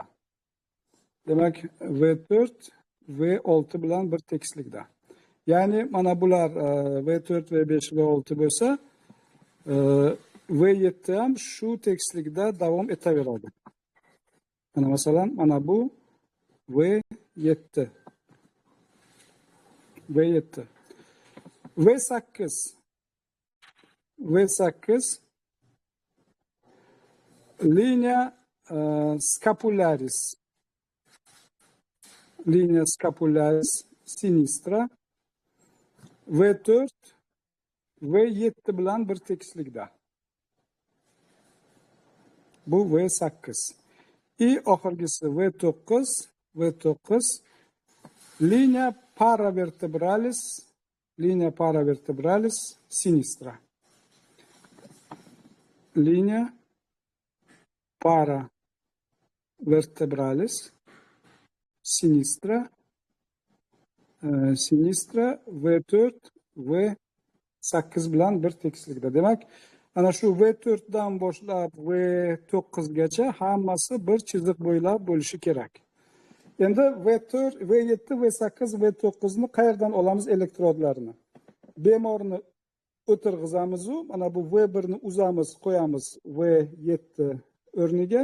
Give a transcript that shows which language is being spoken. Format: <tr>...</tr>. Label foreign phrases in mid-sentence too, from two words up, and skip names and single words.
<uz>Demak, V4, V6 bilan bir tekislikda. Ya'ni mana bular V4, V5, V6 bo'lsa, V7 ham shu tekislikda davom etaveradi. Mana masalan, mana bu V7. V8</uz> <la>linea scapularis sinistra</la> <uz>V4, V7 bilan bir tekislikda. Bu V8. Oxirgisi V9</uz> <la>linea paravertebralis sinistra. Linea paravertebralis sinistra</la> <uz>V4, V8 bilan bir tekislikda. Demak, ana shu V4 dan boshlab V9 gacha hammasi bir chiziq bo'ylab bo'lishi kerak. Endi V4, V7, V8, V9 ni qayerdan olamiz elektrodlarini? Bemorni o'tirg'izamiz, mana bu V1 ni uzamiz, qo'yamiz V7 o'rniga.</uz>